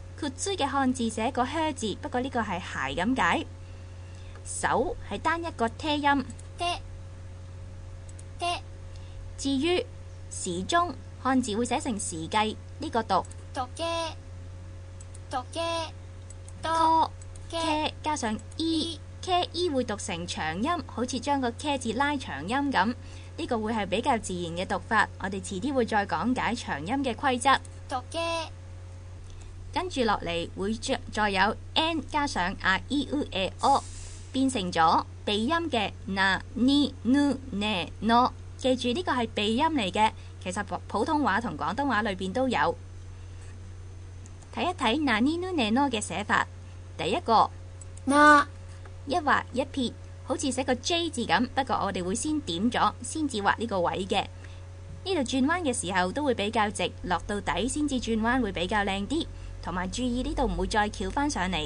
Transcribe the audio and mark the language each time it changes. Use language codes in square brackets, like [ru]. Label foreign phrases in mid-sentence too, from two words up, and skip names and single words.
[yue] 靴嘅漢字寫個靴字，不過呢個係鞋咁解。手係單一個 te 音。 [ja] て、て、 [yue] 至於時鐘漢字會寫成時計，呢個讀 [ja] 時計、時計、と、 ko け、 [yue] ke 加上 [ja] e ke e [yue] 會讀成長音，好似將個 ke 字拉長音咁。呢個會係比較自然嘅讀法，我哋遲啲會再講解長音嘅規則。 [ja] 時計、 [yue] 跟住落嚟會再有 n 加上 [ja] a i u e o， [yue] 變成咗鼻音嘅 [ja] na ni nu ne no。 [yue] 記住呢個係鼻音嚟嘅，其實普通話同廣東話裏邊都有。睇一睇 [ja] na ni nu ne no [yue] 嘅寫法，第一個 [ja] な、 [yue] 一畫一撇，好似寫個 J 字咁，不過我哋會先點咗，先至畫呢個位嘅。呢度轉彎嘅時候都會比較直，落到底先至轉彎會比較靚啲。同埋注意呢度唔會再翹返上嚟。